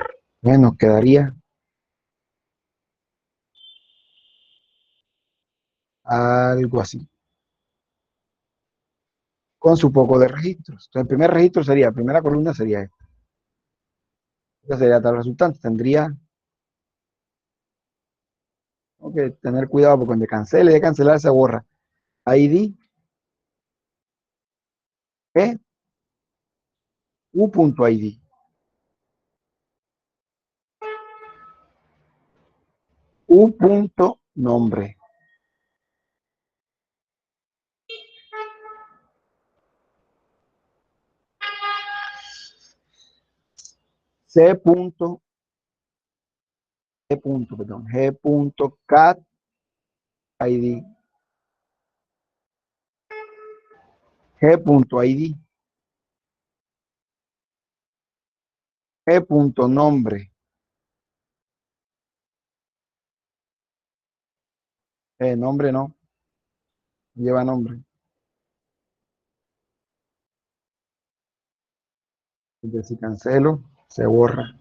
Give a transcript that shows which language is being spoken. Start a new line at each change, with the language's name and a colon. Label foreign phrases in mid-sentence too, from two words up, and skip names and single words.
Spanish: Nos quedaría algo así, con su poco de registros. Entonces, el primer registro sería, la primera columna sería esta. Esta sería tal resultante. Tendría que tener cuidado porque cuando cancele, de cancelar se borra. ID u.id. u.nombre. G.cat ID. G.id. G.nombre. Nombre no. Lleva nombre. Entonces, si cancelo, se borra.